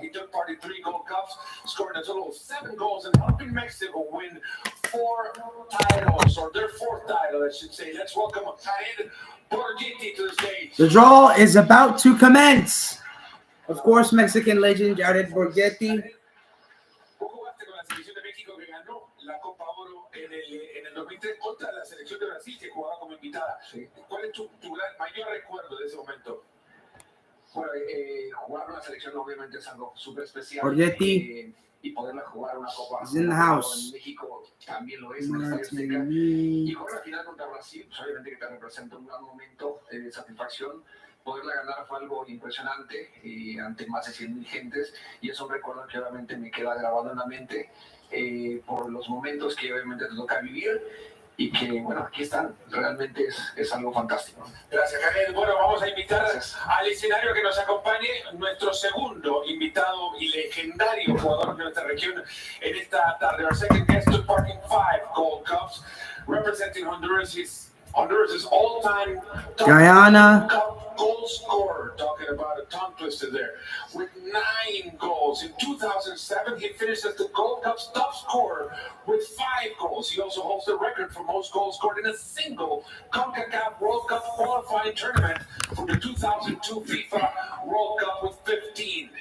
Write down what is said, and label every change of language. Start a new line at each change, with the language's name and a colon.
English: He took part in 3 Gold Cups, scoring a total of 7 goals and helping Mexico win 4 titles, or their 4th title, I should say. Let's welcome Jared Borghetti to the stage. The draw is about to commence. Of course, Mexican legend Jared Borghetti.
Spanish: Tú jugaste con la selección de México que ganó la Copa Oro en el 2003 contra la selección de Brasil que jugaba como invitada. Sí. ¿Cuál es tu mayor recuerdo de ese momento? Bueno, jugar una selección obviamente es algo súper especial.
English: Borghetti
Spanish: Y poderla jugar una Copa
English: is in the house.
Spanish: en México también lo es. En el Estadio Azteca. Y jugar la final contra Brasil, pues obviamente que te representa un gran momento de satisfacción. Poderla ganar fue algo impresionante ante más de 100,000 gentes, y es un recuerdo que obviamente me queda grabado en la mente por los momentos que obviamente te toca vivir, y que bueno, aquí están, realmente es algo fantástico. Gracias, Jared. Bueno, vamos a invitar al escenario que nos acompañe nuestro segundo invitado y legendario jugador de nuestra región en esta tarde.
English: Our second guest took part in 5 Gold Cups. representing Honduras' all-time top Guyana. Cup goal scorer. Talking about a tongue twister there. With 9 goals. In 2007, he finished as the Gold Cup's top scorer with 5 goals. He also holds the record for most goals scored in a single Concacaf World Cup qualifying tournament for the 2002 FIFA World Cup with 15.